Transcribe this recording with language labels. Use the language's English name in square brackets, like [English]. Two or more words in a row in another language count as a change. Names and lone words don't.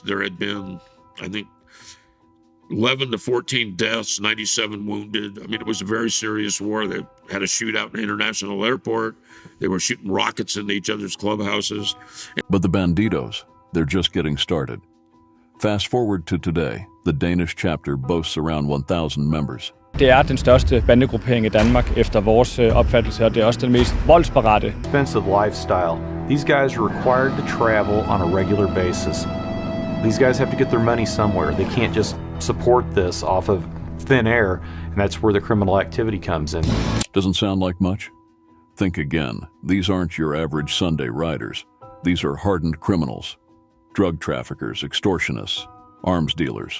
[English] There had been, I think, 11 to 14 deaths, 97 wounded. I mean, it was a very serious war. They had a shootout in the international airport. They were shooting rockets into each other's clubhouses. But the Bandidos, they're just getting started. Fast forward to today, the Danish chapter boasts around 1,000 members. [Danish] Det den største bandegruppering i Danmark efter vores opfattelse, og det også den mest voldsparate. [English] Expensive lifestyle. These guys are required to travel on a regular basis. These guys have to get their money somewhere. They can't just support this off of thin air, and that's where the criminal activity comes in. Doesn't sound like much? Think again. These aren't your average Sunday riders. These are hardened criminals, drug traffickers, extortionists, arms dealers.